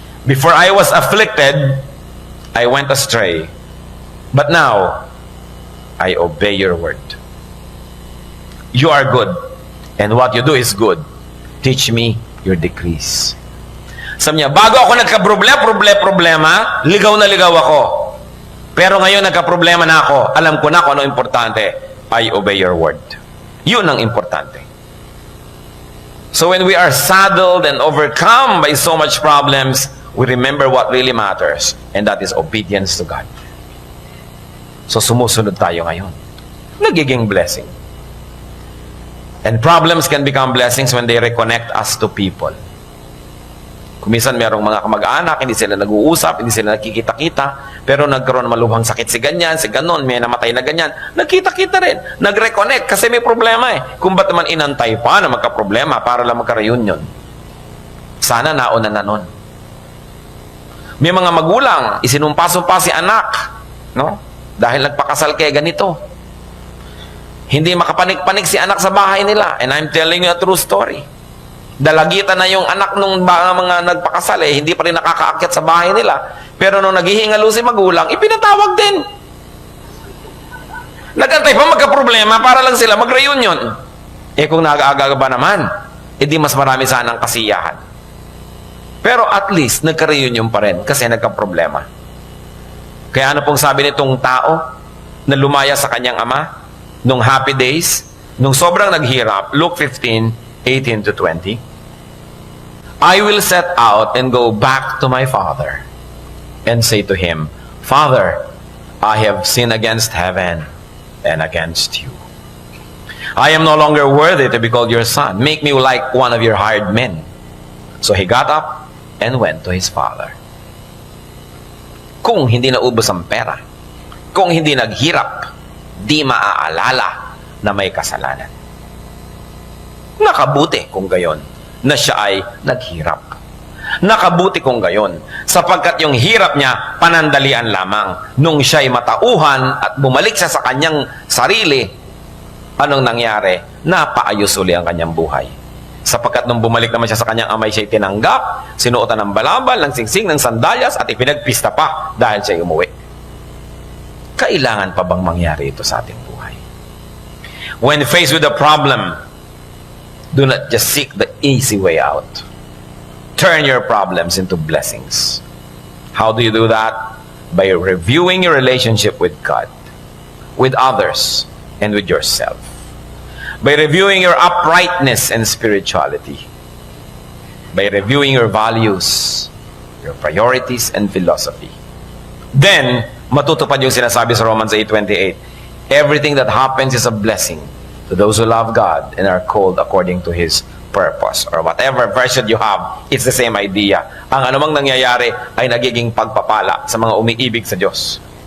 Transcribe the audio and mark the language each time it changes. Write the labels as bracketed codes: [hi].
[en] Before I was afflicted, I went astray. But now, I obey your word. You are good, and what you do is good. Teach me your decrees. [tl] Sabi niya, bago ako nagka-problema, ligaw na ligaw ako. Pero ngayon nagka-problema na ako, alam ko na kung ano importante. [en] I obey your word. [tl] Yun ang importante. [en] So when we are saddled and overcome by so much problems, we remember what really matters, and that is obedience to God. [tl] So sumusunod tayo ngayon. Nagiging blessing. [en] And problems can become blessings when they reconnect us to people. [tl] Kuminsan merong mga kamag-anak, hindi sila nag-uusap, hindi sila nakikita-kita, pero nagkaroon ng malubhang sakit si ganyan, si ganon, may namatay na ganyan. Nagkita-kita rin, nag-reconnect kasi may problema eh. Kung ba't naman inantay pa na magka-problema para lang magka-reunion? Sana nauna na nun. May mga magulang, isinumpa-sumpa si anak, no? Dahil nagpakasal kay ganito. Hindi makapanik-panik si anak sa bahay nila. [en] And I'm telling you a true story. [tl] Dalagitan na yung anak nung mga nagpakasal eh, hindi pa rin nakakaakyat sa bahay nila. Pero nung naghihingalo si magulang, ipinatawag din. Nagantay pa magka-problema para lang sila mag-reunion. Eh kung nag-aaga ba naman, edi mas marami sanang kasiyahan. Pero at least, nagka-reunion pa rin kasi nagka-problema. Kaya ano pong sabi nitong tao na lumaya sa kanyang ama nung happy days, nung sobrang naghirap, [en] Luke 15, 18 to 20, I will set out and go back to my father and say to him, Father, I have sinned against heaven and against you. I am no longer worthy to be called your son. Make me like one of your hired men. So he got up and went to his father. [tl] Kung hindi naubos ang pera, kung hindi naghirap, di maaalala na may kasalanan. Nakabuti kung gayon na siya ay naghirap. Nakabuti kung gayon sapagkat yung hirap niya panandalian lamang. Nung siya ay matauhan at bumalik siya sa kanyang sarili, anong nangyari? Napaayos uli ang kanyang buhay. Sapagkat nung bumalik naman siya sa kanyang amay, siya'y tinanggap, sinuotan ng balabal, ng singsing, ng sandalyas, at ipinagpista pa dahil siya'y umuwi. Kailangan pa bang mangyari ito sa ating buhay? [en] When faced with a problem, do not just seek the easy way out. Turn your problems into blessings. How do you do that? By reviewing your relationship with God, with others, and with yourself. By reviewing your uprightness and spirituality. By reviewing your values, your priorities, and philosophy. Then, [tl] matutupad yung sinasabi sa [en] Romans 8:28. Everything that happens is a blessing to those who love God and are called according to His purpose. Or whatever version you have, it's the same idea. [tl] Ang anumang nangyayari ay nagiging pagpapala sa mga umiibig sa Diyos.